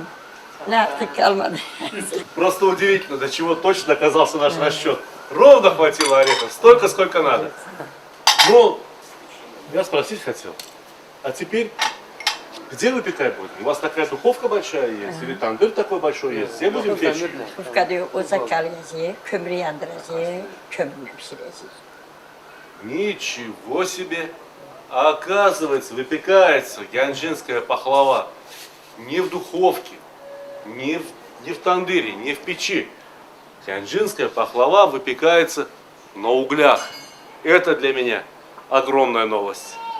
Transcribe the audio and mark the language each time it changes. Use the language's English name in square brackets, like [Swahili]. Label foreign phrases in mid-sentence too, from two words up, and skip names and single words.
[Azerbaijani] Nə artıq qalmadı. [Russian] Просто удивительно, до чего точно оказался наш расчет. Ровно хватило орехов, столько, сколько надо. Ну, я спросить хотел. А теперь, где выпекать будем? У вас такая духовка большая есть? Или тандыр такой большой есть? Все будем печь? [Azerbaijani] Ufqada ocaq qalıyacaq, kömür yandıracaq, kömürlə pişirəcək. [Russian] Ничего себе! А оказывается, выпекается янджинская пахлава не в духовке, не в тандыре, не в печи. Тяньжинская пахлава выпекается на углях. Это для меня огромная новость.